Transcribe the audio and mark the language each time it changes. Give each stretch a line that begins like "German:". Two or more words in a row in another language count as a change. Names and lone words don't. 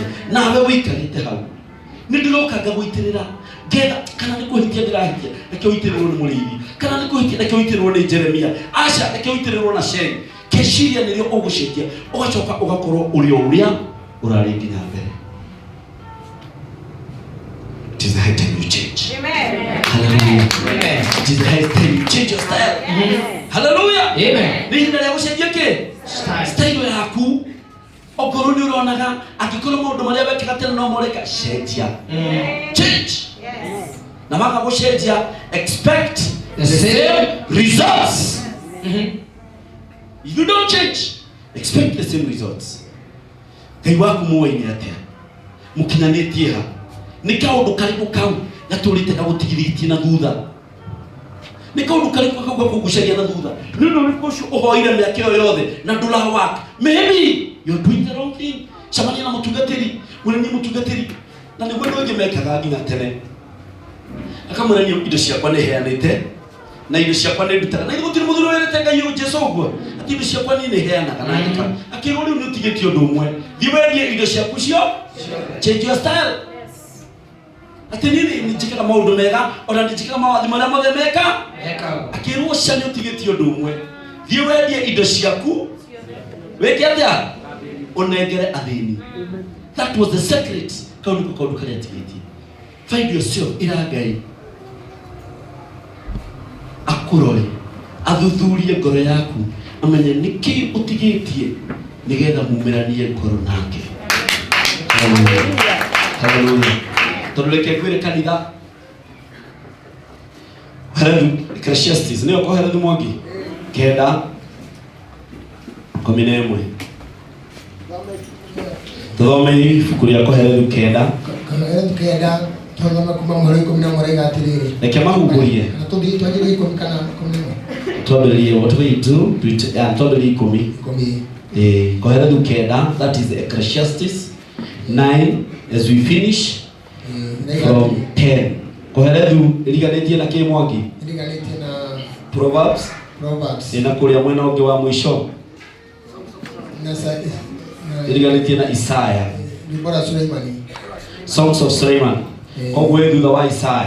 Kikuyu: Nawe wĩikarĩte hau. Nĩ ndĩroka ngagũitĩrĩra. Getha kana nĩ kũhitia ndĩrahitia. Reke ũitĩrĩrwo nĩ Mũrĩithi. Kana nĩ kũhitia reke ũitĩrĩrwo nĩ Jeremia. Aca reke ũitĩrĩrwo na Sheri. Keciria nĩrĩo ũgũcenjia. Ũgacoka ũgakorwo ũrĩ o ũrĩa ũrarĩ nginya mbere.
English: It is the high time you change. Amen. Hallelujah. Amen. It is the high time you change your style. Amen. Hallelujah. Amen.
Kikuyu: Nĩ hinda rĩa gũcenjia kĩ? Style yaku. Okorwo nĩ ũronaga angĩkorwo maũndũ marĩa wekaga tene no moreka, cenjia.
English: Change. Yes.
Kikuyu: Na waka gũcenjia,
English: expect the same results. If you don't change, expect the same results.
Kikuyu: Ngai waku mũoĩ atĩa? Mũkinyanĩtie ha? Nĩ kaũndũ karĩkũ kau gatũrĩte gagũtigithĩtie na thutha? Nĩ kaũndũ karĩkũ kau gakũgucagia na thutha? Nĩ ũndũ ũrĩkũ ũcio ũhoire mĩaka ĩyo yothe na ndũrawaka?
English: Maybe you're doing the wrong thing.
Kikuyu: Camania na mũtungatĩri, mũnene mũtungatĩri. Na nĩ mwendo ũngĩ mekaga nginya tene. Akamwĩra niĩ indo ciakwa nĩ heanĩte na indo ciakwa nĩ ndutaga. Na gũtirĩ mũthuri wĩrĩte Ngai ũyũ Jesũ ũguo. Atĩ indo ciakwa niĩ nĩ heanaga na ndeka. Akĩrwo rĩu nĩ ũtigĩtie ũndũ ũmwe. Thiĩ wendie indo ciaku cio.
English: Change your style.
Kikuyu: Atĩ niĩ nĩ njĩkaga maũndũ mega, ona nĩ njĩkaga mawathi marĩa mothe meka. Akĩrwo cia nĩ ũtigĩtie ũndũ ũmwe. Thiĩ wendie indo ciaku. Wĩke atĩa? Ũnengere athĩni.
English: That was the secret.
Kikuyu: Kaũndũ karĩa atigĩtie.
English: Find yourself
Kikuyu: ira Ngai. Akurore. Athuthurie ngoro yaku. Amenye nĩkĩ ũtigĩtie nĩgetha mumeranie ngoro nake. Hallelujah. Hallelujah. Tondũ reke ngwĩre kanitha. Ecclesiastes nĩyo koherethu Mwangi. Kenda. 11. Tuthome ibuku rĩa koherethu kenda. Koherethu kenda. Tuthome kuma mweri 11 gatiriri. Reke mahungurie. Na tuthi twagĩrĩire ikũmi kana 11.
English: Twambĩrĩrie what we do.
Kikuyu: Twambĩrĩrie 10. 10. Koherethu kenda.
English: That is Ecclesiastes 9 as we finish from 10.
Kikuyu: Koherethu iriganĩtie na kĩ Mwangi? Iriganĩtie na Proverbs. Ina kũrĩa mwena ũngĩ wa mũico. Iriganĩtie na Isaiah. Songs of Solomon. Koguo thutha wa Isaiah.